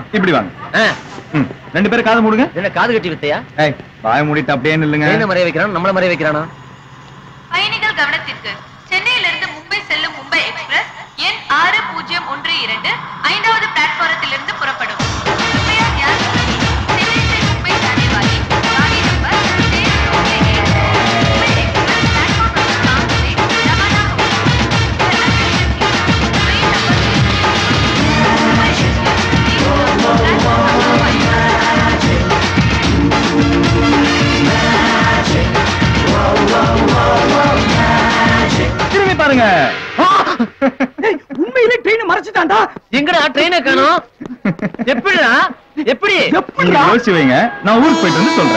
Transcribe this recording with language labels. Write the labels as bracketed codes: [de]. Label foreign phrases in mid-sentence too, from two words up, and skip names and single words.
[ta] இப்படி வாங்க. ரெண்டு பேரும் காது மூடுங்க. என்ன காது கட்டி வித்தையா? ஏய் வாய மூடிட்டு அப்படியே நில்லுங்க. என்ன மறைய வைக்கறானோ நம்மள மறைய வைக்கறானோ? பயணிகள் கவனத்திற்கு. சென்னையிலிருந்து மும்பை செல்லும் மும்பை எக்ஸ்பிரஸ் எண் 6012 ஐந்தாவது பிளாட்பாரத்திலிருந்து புறப்படும். [hi] कृपया ध्यान रखें, चेन्नई से मुंबई जाने वाली गाड़ी नंबर 627 मुंबई एक्सप्रेस प्लेटफॉर्म नंबर 5 से रवाना होगी. ट्रेन नंबर 6 मुंबई एक्सप्रेस प्लेटफॉर्म नंबर 5. [ta] திரும்பி பாருங்க. உண்மையிலே ட்ரெயினை மறைச்சிட்டான்டா. எங்கடா ட்ரெயினை காணோம்? எப்படிடா? எப்படி? யோசிச்சு வைங்க, நான் ஊருக்கு போயிட்டு வந்து சொல்றேன்.